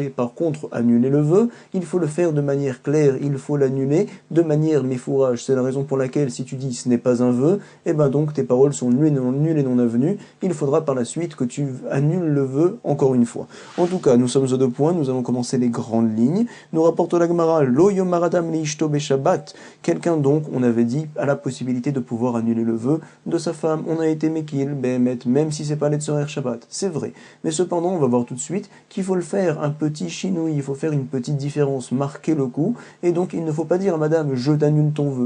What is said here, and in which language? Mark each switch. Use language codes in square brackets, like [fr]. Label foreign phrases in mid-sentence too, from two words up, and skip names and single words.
[fr] Par contre, annuler le vœu, il faut le faire de manière claire, il faut l'annuler de manière méfourage. C'est la raison pour laquelle, si tu dis ce n'est pas un vœu, et ben donc tes paroles sont nulles et non avenues. Il faudra par la suite que tu annules le vœu encore une fois. En tout cas, nous sommes aux 2 points, nous allons commencer les grandes lignes. Nous rapporte la Gemara, [he] לא יאמר אדם לאשתו בשבת. [fr] Quelqu'un donc, on avait dit, a la possibilité de pouvoir annuler le vœu de sa femme. On a été mekil, behemet, même si c'est pas les [he] צורך שבת. [fr] C'est vrai. Mais cependant, on va voir tout de suite qu'il faut le faire un peu petit chinouille, il faut faire une petite différence, marquer le coup, et donc il ne faut pas dire à madame je t'annule ton vœu.